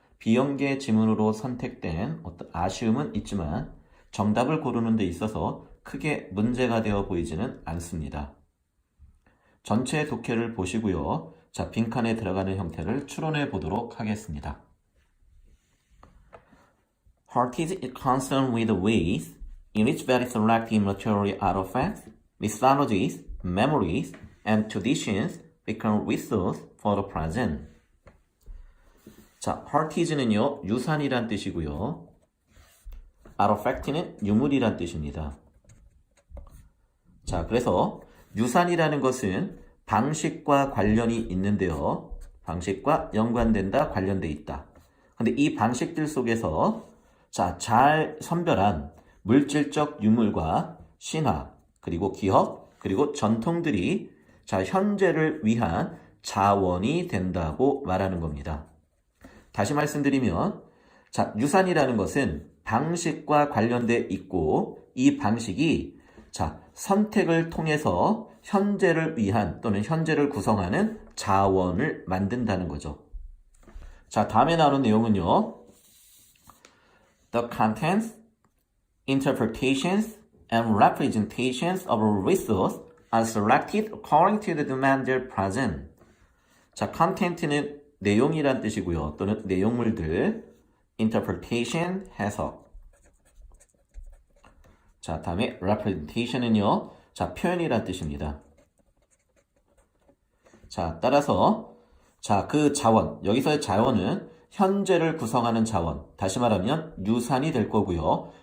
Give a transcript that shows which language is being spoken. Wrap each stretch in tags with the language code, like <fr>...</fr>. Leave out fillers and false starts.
<ko>비연계 지문으로 선택된 어떤 아쉬움은 있지만 정답을 고르는 데 있어서 크게 문제가 되어 보이지는 않습니다. 전체 독해를 보시고요. 자, 빈칸에 들어가는 형태를 추론해 보도록 하겠습니다.</ko> <en>Heart is concerned with ways in which very selective material artifacts, mythologies, memories, and traditions become resource for the present.</en> <ko>자, heart is는요, 유산이란 뜻이고요. artifact는 유물이란 뜻입니다. 자, 그래서 유산이라는 것은 방식과 관련이 있는데요. 방식과 연관된다, 관련돼 있다. 근데 이 방식들 속에서 자, 잘 선별한 물질적 유물과 신화, 그리고 기억, 그리고 전통들이 자, 현재를 위한 자원이 된다고 말하는 겁니다. 다시 말씀드리면 자, 유산이라는 것은 방식과 관련돼 있고 이 방식이 자, 선택을 통해서 현재를 위한 또는 현재를 구성하는 자원을 만든다는 거죠. 자, 다음에 나오는 내용은요.</ko> <en>The contents, interpretations, and representations of a resource are selected according to the demand present.</en> <ko>자, content는 내용이란 뜻이고요. 또는 내용물들, interpretation, 해석. 자, 다음에 representation은요. 자, 표현이란 뜻입니다. 자, 따라서 자, 그 자원, 여기서의 자원은 현재를 구성하는 자원, 다시 말하면 유산이 될 거고요.</ko>